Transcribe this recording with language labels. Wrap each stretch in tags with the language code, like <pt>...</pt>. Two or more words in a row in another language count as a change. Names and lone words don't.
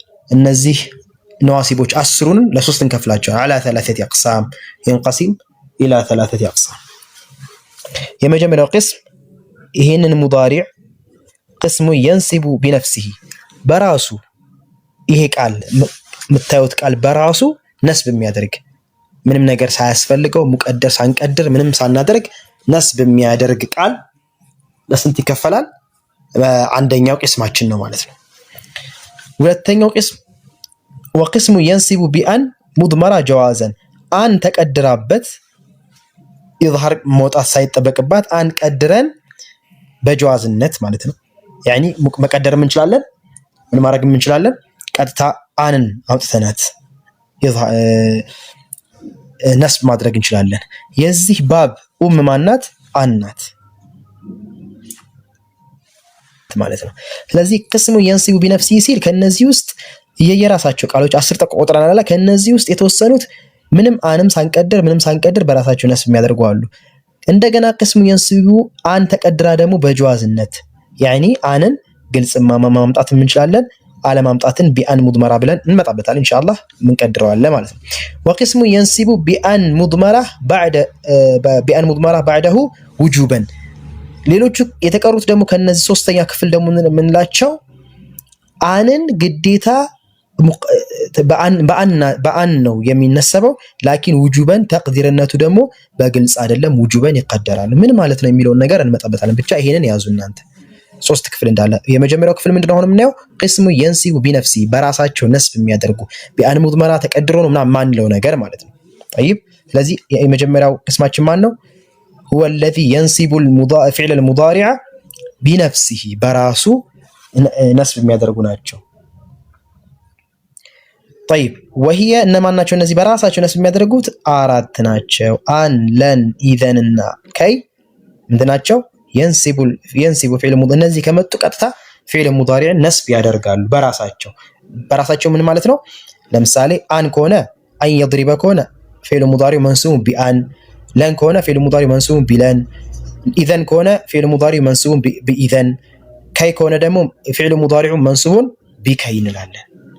<am>እነዚህ ነዋሲቦች 10ን ለ3 እንከፍላቸዋለን።</am> <ar>على 3 أقسام ينقسم إلى 3 أقسام</ar> <am>የመጀመሪያው ቅስም ይሄንን ሙዳሪዕ</am> <ar>قسم ينصب بنفسه</ar> <am>በራሱ ይሄ ቃል የምታዩት ቃል በራሱ ነስብ የሚያደርግ ምንም ነገር ሳያስፈልገው ሙቀደር ሳንቀድር ምንም ሳናደርግ ነስብ የሚያደርግ ቃል ለስንት ይከፈላል? አንደኛው ቅስማችን ነው ማለት ነው። ሁለተኛው ቅስም</am> <ar>وقسم ينصب بأن مضمرة جوازا</ar> <am>አን ተቀድራበት ኢዝሃር መውጣት ሳይጠበቅባት አን ቀድረን በጀዋዝነት ማለት ነው። ያኒ መቀደርም እንችላለን ምን ማድረግም እንችላለን ቀጥታ አንን አውጥተናት ነስብ ማድረግ እንችላለን። የዚህ ባብ ማናት? አናት ማለት ነው። ስለዚህ</am> <ar>قسم ينصب بنفسه</ar> <am>ሲል ከነዚህ ውስጥ የየራሳቸው ቃሎች 10 ተቆጥረናል። ከነዚህ ውስጥ የተወሰኑት ምንም አንም ሳንቀድር በራሳቸው ነስብ የሚያደርጉ አሉ። እንደገና</am> <ar>قسم ينصب</ar> <am>አን ተቀድራ ደግሞ በጀዋዝነት ያኒ አንን ግልጽ ማምጣት እንችላለን አለማምጣትን</am> <ar>بأن مضمرة</ar> <am>ብለን እንመጣበታለን ኢንሻአላህ ምንቀድረዋለን ማለት ነው።</am> <ar>وقسم ينصب بأن مضمرة بعده وجوبا</ar> <am>ሌሎቹ የተቀሩት ደግሞ ከነዚህ ሶስተኛ ክፍል ደግሞ ምንላቸው አንን ግዴታ በአን ነው የሚነሰበው ላኪን ውጁበን ተቅዲርነቱ ደግሞ በግልጽ አይደለም ውጁበን ይቀደራል። ምን ማለት ነው የሚለውን ነገር እንመጣበታለን። ብቻ ይሄንን ያዙ እናንተ 3 ክፍል እንዳለ። የመጀመሪያው ክፍል ምንድነው አሁን የምናየው</am> <ar>قسم ينصب بنفسه</ar> <am>በራሳቸው ነስብ የሚያደርጉ</am> <ar>بأن مضمرة</ar> <am>ተቀድሮ ነው ምናምን ማንለው ነገር ማለት ነው። طيب ስለዚህ የመጀመሪያው ቅስማችን ማን ነው?</am> <ar>هو الذي ينصب فعل المضارع بنفسه</ar> <am>በራሱ ነስብ የሚያደርጉ ናቸው።</am> <ar>طيب وهي</ar> <am>እነማን ናቸው እነዚህ በራሳቸው ነስብ የሚያደርጉት? 4 ናቸው። አን ለን ኢዘን እና ከይ ምንድናቸው?</am> <ar>ينصب فعل المضارع</ar> <am>እነዚህ ከመጡ ቀጥታ</am> <ar>فعل المضارع</ar> <am>ነስብ ያደርጋሉ በራሳቸው ምን ማለት ነው? ለምሳሌ አን ከሆነ</am> <ar>أن يضرب</ar> <am>ከሆነ</am> <ar>فعل المضارع منصوب بأن</ar> <am>ለን ከሆነ</am> <ar>فعل المضارع منصوب بلن</ar> <am>ኢዘን ከሆነ</am> <ar>فعل المضارع منصوب بإذن</ar> <am>ከይ ከሆነ ደግሞ</am> <ar>فعل المضارع منصوب بكي</ar> <am>እንላለን።</am>